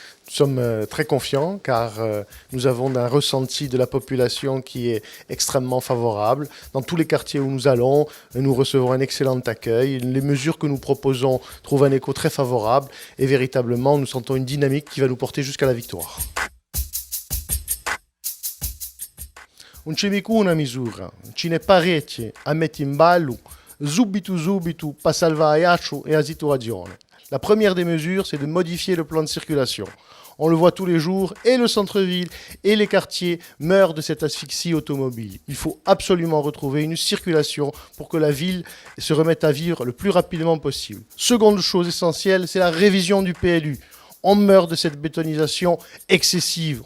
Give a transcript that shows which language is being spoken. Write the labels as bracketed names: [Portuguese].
[French] Nous sommes très confiants car nous avons un ressenti de la population qui est extrêmement favorable. Dans tous les quartiers où nous allons, nous recevons un excellent accueil. Les mesures que nous proposons trouvent un écho très favorable et véritablement nous sentons une dynamique qui va nous porter jusqu'à la victoire. [Italian] Non c'è mica una misura, ce n'è parecchie a mettere in ballo, subito, per salvare Ajaccio e la situazione. [French] La première des mesures, c'est de modifier le plan de circulation. On le voit tous les jours, et le centre-ville et les quartiers meurent de cette asphyxie automobile. Il faut absolument retrouver une circulation pour que la ville se remette à vivre le plus rapidement possible. Seconde chose essentielle, c'est la révision du PLU. On meurt de cette bétonisation excessive.